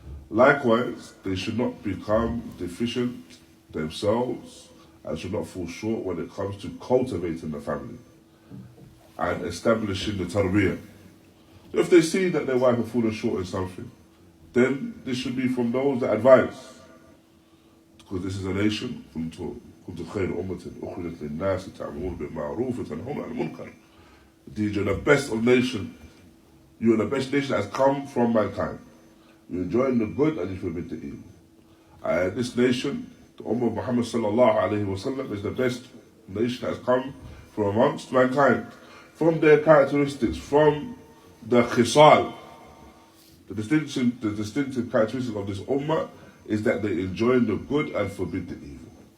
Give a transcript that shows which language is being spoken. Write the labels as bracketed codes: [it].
[en] Likewise, they should not become deficient themselves and should not fall short when it comes to cultivating the family and establishing the tarbiyah. If they see that their wife has fallen short in something, then this should be from those that advise. Because this is a nation, [ar] كنتم خير أمة أخرجت للناس تعملون بالمعروف وتنهون عن المنكر. [en] Indeed, you're the best of nation. You are the best nation that has come from mankind. You enjoy the good and you forbid the evil. This nation, the Ummah of Muhammad sallallahu alayhi wa sallam, is the best nation that has come from amongst mankind. From their characteristics, from the khisal, the distinctive characteristic of this Ummah is that they enjoy the good and forbid the evil.